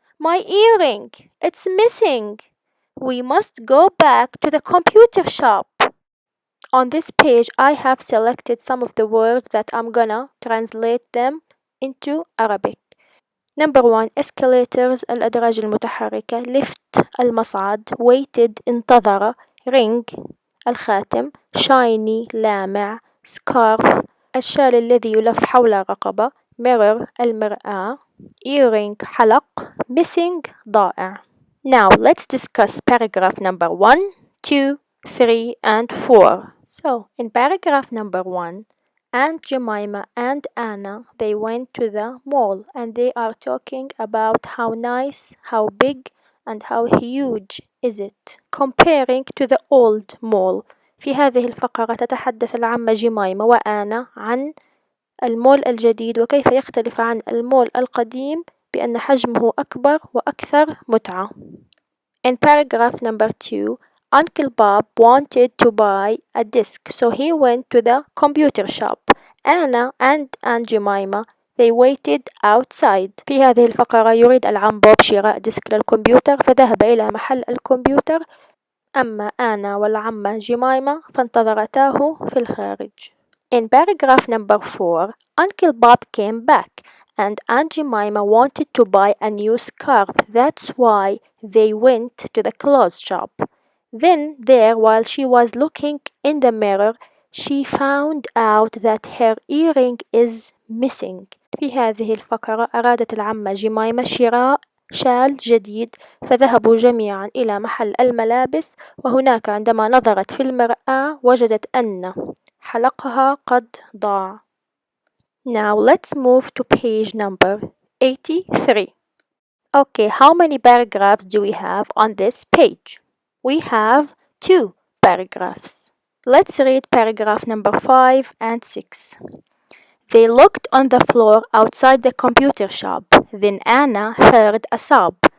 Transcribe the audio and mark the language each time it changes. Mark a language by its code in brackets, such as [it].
[en] My earring, it's missing. We must go back to the computer shop. On this page, I have selected some of the words that I'm gonna translate them into Arabic. Number 1, escalators [ar] الأدراج المتحركة, [en] lift [ar] المصعد, [en] waited [ar] انتظر, [en] ring [ar] الخاتم [en] shiny [ar] لامع [en] scarf [ar] الشال الذي يلف حول الرقبة [en] mirror [ar] المرآة [en] earring [ar] حلق [en] missing [ar] ضائع. [en] Now let's discuss paragraph number 1, 2, 3 and 4. So in paragraph number 1, Aunt Jemima and Anna, they went to the mall and they are talking about how nice, how big and how huge is it comparing to the old mall. [ar] في هذه الفقرة تتحدث العمة جميمة وآنا عن المول الجديد وكيف يختلف عن المول القديم بأن حجمه أكبر وأكثر متعة. [en] In paragraph number 2, Uncle Bob wanted to buy a disk, so he went to the computer shop. Anna and Aunt Jemima, they waited outside. [ar] في هذه الفقرة يريد العم بوب شراء ديسك للكمبيوتر فذهب إلى محل الكمبيوتر، أما آنا والعمة جميمة فانتظرتاه في الخارج. [en] In paragraph number 4, Uncle Bob came back and Aunt Jemima wanted to buy a new scarf. That's why they went to the clothes shop. Then there, while she was looking in the mirror, she found out that her earring is missing. [ar] في هذه الفقرة أرادت العمة جميمة شراء شال جديد فذهبوا جميعا إلى محل الملابس، وهناك عندما نظرت في المرآة وجدت أن حلقها قد ضاع. [en] Now let's move to page number 83. Okay, how many paragraphs do we have on this page? We have 2 paragraphs. Let's read paragraph number 5 and 6. They looked on the floor outside the computer shop. Then Anna heard a sob.